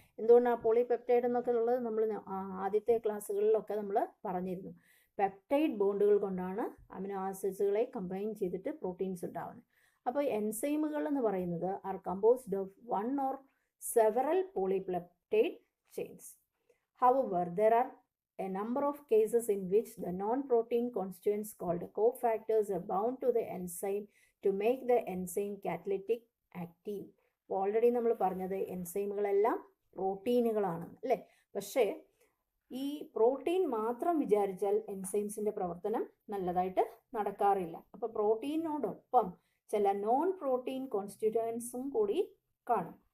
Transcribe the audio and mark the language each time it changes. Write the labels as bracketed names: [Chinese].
[Malayalam] എന്തുകൊണ്ടാണ് പോളിപെപ്റ്റൈഡ് എന്നൊക്കെ ഉള്ളത് നമ്മൾ ആദ്യത്തെ ക്ലാസ്സുകളിലൊക്കെ നമ്മൾ പറഞ്ഞിരുന്നു. പെപ്റ്റൈഡ് ബോണ്ടുകൾ കൊണ്ടാണ് അമിനോ ആസിഡ്സുകളെ കമ്പൈൻ ചെയ്തിട്ട് പ്രോട്ടീൻസ് ഉണ്ടാവുന്നത്. അപ്പോൾ എൻസൈമുകൾ എന്ന് പറയുന്നത് [English] Are composed of one or several polypeptide chains. However there are a number of cases in which the non-protein constituents called cofactors are bound to the enzyme to make the enzyme catalytic active. [Malayalam] അപ്പോൾ already നമ്മൾ പറഞ്ഞത് എൻസൈമുകളെല്ലാം പ്രോട്ടീനുകളാണ് അല്ലേ. പക്ഷേ ഈ protein മാത്രം വിചാരിച്ചാൽ എൻസൈംസിൻ്റെ പ്രവർത്തനം നല്ലതായിട്ട് നടക്കാറില്ല. അപ്പോൾ പ്രോട്ടീനോടൊപ്പം ചില നോൺ പ്രോട്ടീൻ കോൺസ്റ്റിറ്റ്യൂവൻസും കൂടി കാണും.